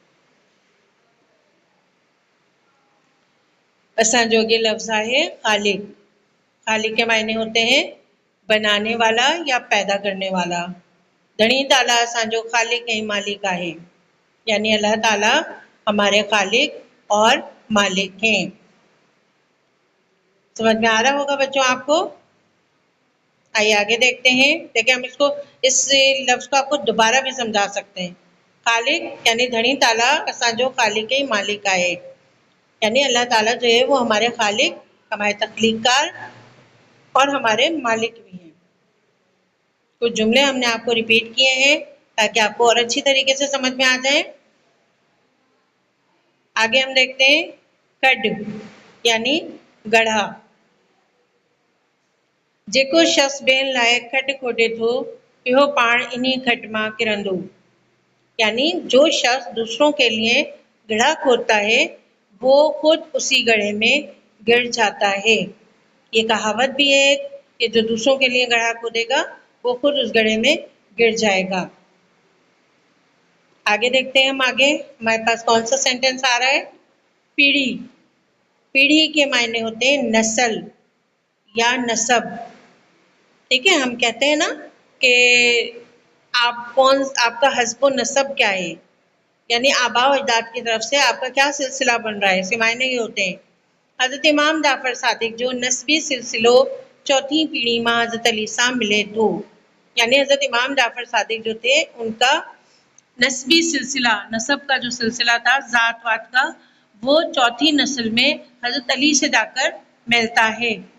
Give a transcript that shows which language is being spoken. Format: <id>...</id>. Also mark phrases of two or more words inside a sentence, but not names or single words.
<sd>असांजो अगे लफ्ज़ है खालिक।</sd> <ur>خالق کے معنی ہوتے ہیں بنانے والا یا پیدا کرنے والا.</ur> <sd>धनी ताला असांजो खालिक ऐं मालिक आहे,</sd> <ur>یعنی اللہ تعالیٰ ہمارے خالق اور مالک ہیں. سمجھ میں آ رہا ہوگا بچوں آپ کو? آئیے آگے دیکھتے ہیں. دیکھیے ہم اس لفظ کو آپ کو دوبارہ بھی سمجھا سکتے ہیں.</ur> <sd>खालिक यानी धनी ताला असांजो खालिक ऐं मालिक आहे,</sd> <ur>یعنی اللہ تعالیٰ جو ہے وہ ہمارے خالق، ہمارے تخلیق کار اور ہمارے مالک بھی ہیں. کچھ جملے ہم نے آپ کو ریپیٹ کیے ہیں تاکہ آپ کو اور اچھی طریقے سے سمجھ میں آ جائے. آگے ہم دیکھتے ہیں کڑ، یعنی گڑھا.</ur> <sd>जेको शख्स ॿियनि लाइ खट खोटे थो इहो पाण इन्हीं खट मां किरंदो,</sd> <ur>یعنی جو شخص دوسروں کے لیے گڑھا کھودتا ہے وہ خود اسی گڑھے میں گر جاتا ہے. یہ کہاوت بھی ہے کہ جو دوسروں کے لیے گڑھا کھودے گا وہ خود اس گڑھے میں گر جائے گا. آگے دیکھتے ہیں ہم آگے ہمارے پاس کون سا سینٹینس آ رہا ہے. پیڑھی۔ پیڑھی کے معنی ہوتے ہیں نسل یا نسب. ٹھیک ہے، ہم کہتے ہیں نا کہ آپ کا حسب و نسب کیا ہے، یعنی آبا و اجداد کی طرف سے آپ کا کیا سلسلہ بن رہا ہے. اس کے معنی یہ ہوتے ہیں.</ur> <sd>حضرت امام جعفر صادق جو نسبی سلسلوں چوتھی پیڑھی میں حضرت علی سے ملے تو،</sd> <ur>یعنی حضرت امام جعفر صادق جو تھے ان کا نسبی سلسلہ، نسب کا جو سلسلہ تھا ذات وات کا، وہ چوتھی نسل میں حضرت علی سے جا کر ملتا ہے.</ur>